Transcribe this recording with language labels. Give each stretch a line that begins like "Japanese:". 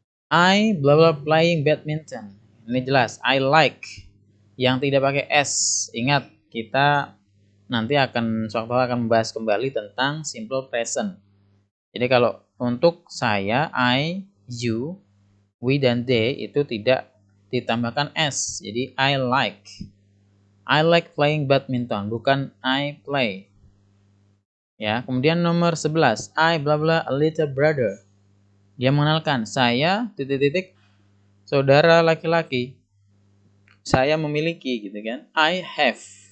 English: I bla bla playing badminton.
Indonesian: Ini jelas,
English: I like.
Indonesian: Yang tidak pakai S. Ingat, kita nanti suatu akan membahas kembali tentang simple present. Jadi kalau untuk saya, I, you, we dan they itu tidak ditambahkan S. Jadi
English: I like. I like playing badminton, bukan I play.
Indonesian: Ya, kemudian nomor 11,
English: I bla bla a little brother.
Indonesian: Dia mengenalkan, saya titik-titik saudara laki-laki. Saya memiliki gitu kan.
English: I have.